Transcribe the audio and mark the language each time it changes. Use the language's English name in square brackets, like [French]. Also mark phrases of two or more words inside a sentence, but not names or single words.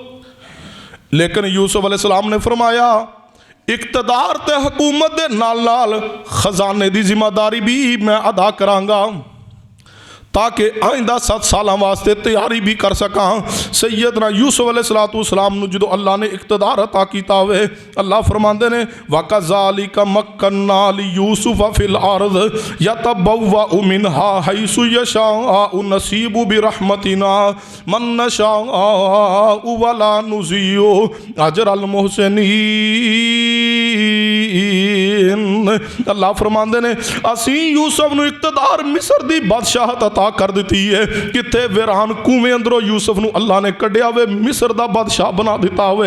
[Punjabi] ਲੇਕਿਨ ਯੂਸੁਫ਼ ਅਲੈਹਿੱਸਲਾਮ ਨੇ ਫ਼ਰਮਾਇਆ ਇਕਤਿਦਾਰ ਤੇ ਹਕੂਮਤ ਦੇ ਨਾਲ ਨਾਲ ਖ਼ਜ਼ਾਨੇ ਕੀ ਜ਼ਿੰਮੇਦਾਰੀ ਭੀ ਮੈਂ ਅਦਾ ਕਰਾਂਗਾ ਤਾਕਿ ਆਇੰਦਾ 7 ਸਾਲ ਵਾਸਤੇ ਤਿਆਰੀ ਭੀ ਕਰ ਸਕਾ। ਸੱਯਦਨਾ ਯੂਸੁਫ਼ ਅਲੈਹਿੱਸਲਾਮ ਨੂੰ ਜੋ ਅੱਲਾਹ ਨੇ ਇਕਤਿਦਾਰ ਅਤਾ ਕੀਤਾ ਹੋਏ, ਅੱਲਾਹ ਫ਼ਰਮਾਂਦੇ ਨੇ [Arabic] وكذلك مكنا يوسف في الأرض يتبوأ منها حيث يشاء نصيب برحمتنا من نشاء ولا نضيع أجر المحسنين. [Punjabi] ਅੱਲਾਹ ਫ਼ਰਮਾਂਦੇ ਨੇ ਅਸੀ ਯੂਸੁਫ਼ ਨੂੰ ਇਕਤਿਦਾਰ ਮਿਸਰ ਦੀ ਬਾਦਸ਼ਾਹਤ ਅਤਾ ਕਰ ਦੀ ਹੈ। ਕਿੱਥੇ ਵੀਰਾਨ ਕੂਏਂ ਅੰਦਰੋਂ ਯੂਸੁਫ਼ ਨੂੰ ਅੱਲਾਹ ਨੇ ਕੱਢਿਆ ਵੇ ਮਿਸਰ ਦਾ ਬਾਦਸ਼ਾਹ ਬਣਾ ਦਿੱਤਾ ਹੋਏ।